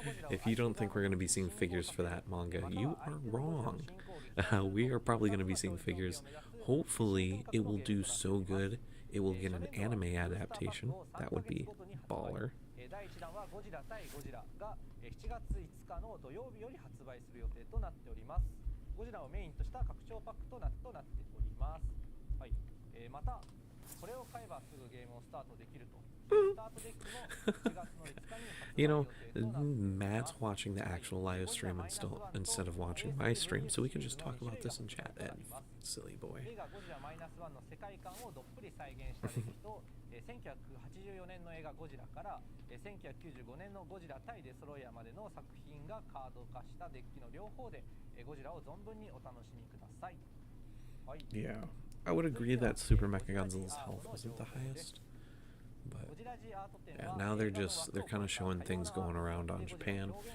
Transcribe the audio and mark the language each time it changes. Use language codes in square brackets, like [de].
[en] If you don't think we're going to be seeing figures for that manga, you are wrong. We are probably going to be seeing figures. Hopefully, it will do so good, it will get an anime adaptation. That would be baller. [ja] 第1弾はゴジラ対ゴジラが7月5日の土曜日より発売する予定となっております。ゴジラをメインとした拡張パックとなっております。はい。またこれを買えばすぐゲームをスタートできると。スタートデッキも7月の5日に発売 [en] You know, Matt's watching the actual live stream instead of watching my stream, so we can just talk about this in chat, Ed. Silly boy. [ja] 映画ゴジラマイナス1の世界観をどっぷり再現したデッキと1984年の映画ゴジラから1995年のゴジラ対デスロイヤーまでの作品がカード化したデッキの両方でゴジラを存分にお楽しみください。はい。 [en] Yeah, I would agree that Super Mechagodzilla's health wasn't the highest. But yeah, now they're kind of showing things going around on Japan.